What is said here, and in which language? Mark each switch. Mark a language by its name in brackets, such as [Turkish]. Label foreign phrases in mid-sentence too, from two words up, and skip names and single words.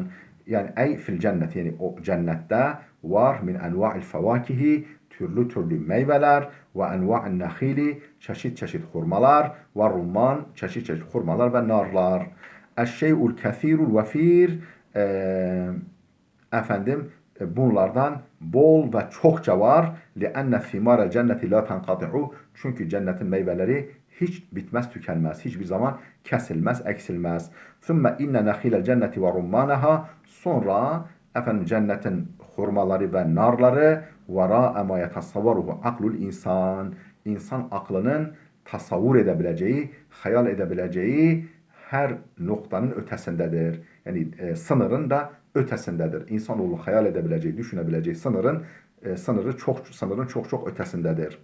[Turkish] Yani [Arabic] أي في الجنة, [Turkish] yani o cennette var [Arabic] من أنواع الفواكه, [Turkish] türlü türlü meyveler, [Arabic] وأنواع النخيل, [Turkish] çeşit çeşit hurmalar, ve rumman, çeşit çeşit hurmalar ve narlar. [Arabic] الشيء الكثير الوافر, [Turkish] efendim bunlardan bol ve çokça var. [Arabic] لِأَنَّ ثِمَارَ الْجَنَّةِ لَا تَنْقَطِعُ. [Turkish] Çünkü cennetin meyveleri hiç bitmez, tükenmez. Hiçbir zaman kesilmez, eksilmez. [Arabic] ثُمَّ اِنَّ نَخِيلَ الْجَنَّةِ وَرُمَّانَهَا. [Turkish] Sonra efendim cennetin hurmaları ve narları [Arabic] وَرَاءَ مَا يَتَصَّوَّرُهُ عقل الإنسان. [Turkish] İnsan aklının tasavvur edebileceği, hayal edebileceği her noktanın ötesindedir. Yani sınırın da ötesindedir. İnsanoğlu hayal edebileceği, düşünebileceği sınırın çok çok ötesindedir.